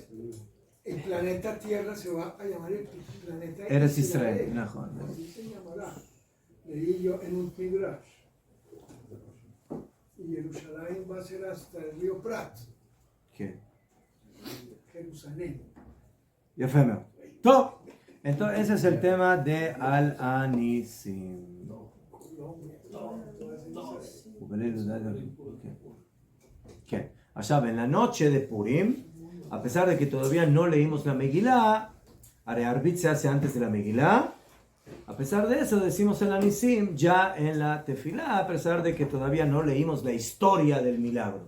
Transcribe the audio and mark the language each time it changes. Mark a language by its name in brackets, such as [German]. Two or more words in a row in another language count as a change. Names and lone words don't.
[Spanish] el planeta Tierra se va a llamar el planeta Eretz Israel. Mejor. Así se llamará. Leí yo en un Midrash. Y Jerusalén va a ser hasta el río Prat. ¿Qué? Jerusalén. [Hebrew] יפה מאוד. טוב, [Spanish] entonces ese es el tema de Al-Anisim. ¿Qué? Allá en la noche de Purim, a pesar de que todavía no leímos la Megilá, Arbit se hace antes de la Megilá, a pesar de eso decimos el Anisim ya en la Tefilá, a pesar de que todavía no leímos la historia del milagro.